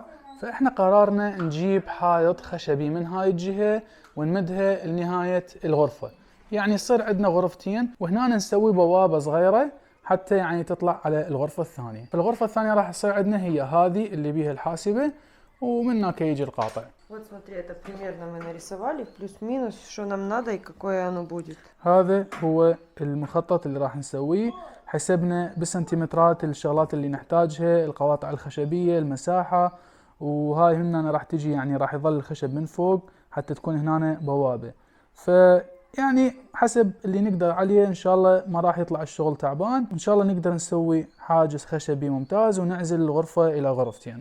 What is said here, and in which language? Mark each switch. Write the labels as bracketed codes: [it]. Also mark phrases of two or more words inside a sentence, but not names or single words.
[ar] فاحنا قررنا نجيب حائط خشبي من هاي الجهه ونمدها لنهايه الغرفه، يعني يصير عندنا غرفتين، وهنا نسوي بوابه صغيره حتى يعني تطلع على الغرفة الثانية. الغرفة الثانية راح تصير عندنا هي هذه اللي بيها الحاسبة، ومن هناك يجي القاطع. [ru] Вот смотри, это примерно мы нарисовали, плюс-минус, что нам надо и какое оно будет. [ar] هذا هو المخطط اللي راح نسويه، حسبنا بالسنتيمترات الشغلات اللي نحتاجها، القواطع الخشبية، المساحة، وهاي هنا راح تجي يعني راح يظل الخشب من فوق حتى تكون هنا بوابة. يعني حسب اللي نقدر عليه، ان شاء الله ما راح يطلع الشغل تعبان، ان شاء الله نقدر نسوي حاجز خشبي ممتاز ونعزل الغرفة الى غرفتين.